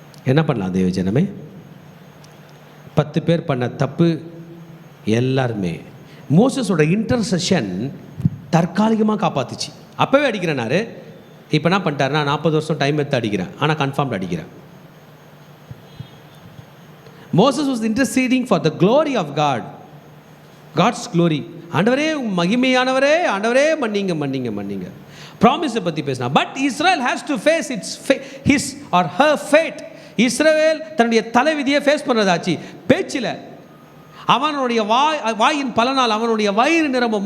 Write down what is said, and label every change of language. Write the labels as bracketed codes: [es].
[ta] என்ன பண்ணலாம் தேவ ஜனமே? 10 பேர் பண்ண தப்பு எல்லாருமே. மோசஸோட இன்டர்செஷன் தற்காலிகமாக காப்பாத்துச்சு. அப்போவே அடிக்கிறேனாரு. இப்போ என்ன பண்ணிட்டாரு? நான் 40 வருஷம் டைம் எடுத்து அடிக்கிறேன், ஆனால் கன்ஃபார்ம்டு அடிக்கிறேன். [en] Moses was interceding for the glory of God, God's glory. [ta] ஆண்டவரே மகிமையானவரே, ஆண்டவரே மன்னிங்க மன்னிங்க மன்னிங்க. ப்ராமிஸை பற்றி பேசினா. [en] But Israel has to face his or her fate. [ta] இஸ்ரவேல் தன்னுடைய தலைவிதியை ஃபேஸ் பண்ணுறதாச்சு. பேச்சில் அவனுடைய வாயின் பலனால் அவனுடைய வயிறு நிரம்பும்.